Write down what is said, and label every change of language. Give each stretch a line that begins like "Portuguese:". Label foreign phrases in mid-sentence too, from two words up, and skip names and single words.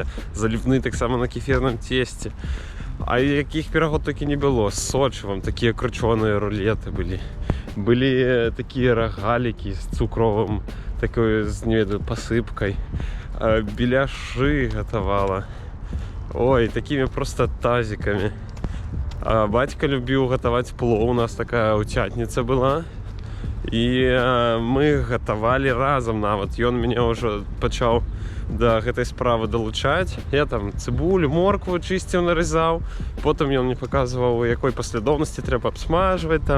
Belarusian: Залівны таксама на кефірным цесце. А якіх пірагоў такі не было, з сочывам, такія кручоныя рулеты былі. Былі такія рогалікі з цукровым, такой, не ведаю, посыпкой. Беляшы гатавала.
Russian: Ой, такими просто тазиками.
Belarusian: А батька любіў гатаваць плоў, у нас такая ўцятніца была. І мы гатавалі разам нават. Ён мяне ўжо пачаў да гэтай справы далучаць. Я там цыбулю, моркву чысціў, нарызаў. Потым ён мне паказваў, у якой паслядоўнасці трэба абсмажваць там.